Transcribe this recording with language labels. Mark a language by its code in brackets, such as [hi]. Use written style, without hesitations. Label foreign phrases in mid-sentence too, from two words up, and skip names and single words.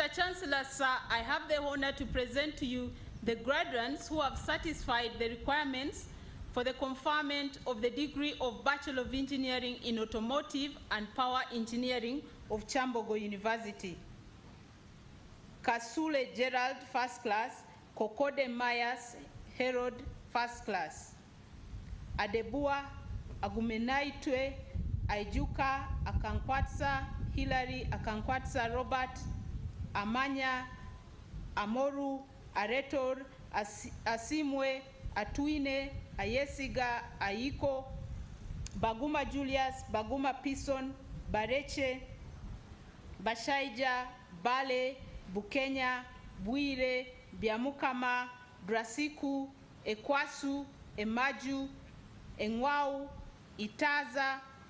[en] Chancellor, sir, I have the honor to present to you the graduates who have satisfied the requirements for the conferment of the degree of Bachelor of Engineering in Automotive and Power Engineering of Kyambogo University. Kasule Gerald, first class. Kokode Myers Herod, first class. Adebua Agumenaitwe Aijuka Akankwatsa Hilary Akankwatsa Robert Amanya Amoru Aretor Asimwe Atuine Ayesiga Aiko Baguma Julius Baguma Pison Bareche Bashaija Bale Bukenya Bwire Biamukama Drasiku Ekwasu Emaju Engwau Itaza